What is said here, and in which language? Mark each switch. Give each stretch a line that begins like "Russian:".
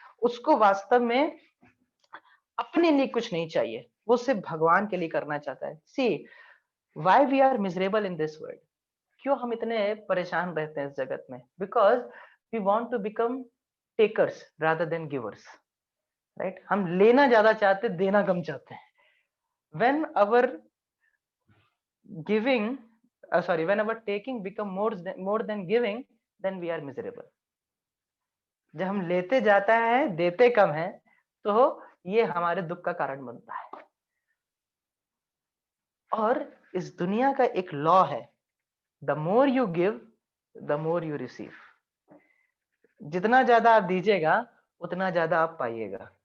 Hindi: उसको वास्तव में अपने लिए कुछ नहीं चाहिए, वो सिर्फ भगवान के लिए करना चाहता है।
English: see why we are miserable in this world,
Hindi: क्यों हम इतने परेशान रहते हैं इस जगत में?
English: Because we want to become takers rather than givers, right.
Hindi: हम लेना ज्यादा चाहते, देना कम चाहते हैं।
English: when our giving when our taking become more than giving, then we are miserable।
Hindi: जब हम लेते जाता है, देते कम है, तो ये हमारे दुख का कारण बनता है। और इस दुनिया का एक लॉ है,
English: The more you give the more you receive.
Hindi: जितना ज्यादा आप दीजिएगा उतना ज्यादा आप पाइएगा।